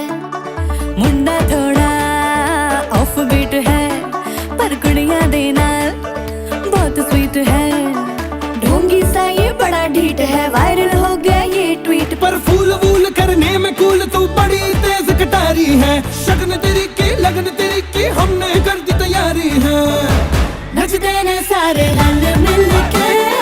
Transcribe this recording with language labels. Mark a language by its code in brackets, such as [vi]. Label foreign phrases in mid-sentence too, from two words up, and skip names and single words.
[hi] मुंडा थोड़ा [en] off beat [hi] है पर [pa] ਕੁੜੀਆਂ ਦੇ ਨਾਲ [hi] बहुत स्वीट है। ढोंगी सा ये बड़ा ढीठ है, वायरल हो गया ये ट्वीट पर फूल वूल करने में कूल तू बड़ी तेज कटारी है। शगन तेरी की लगन तेरी की हमने कर दी तैयारी है। [pa] ਨੱਚਦੇ ਨੇ ਸਾਰੇ ਰੰਗ ਮਿਲ ਕੇ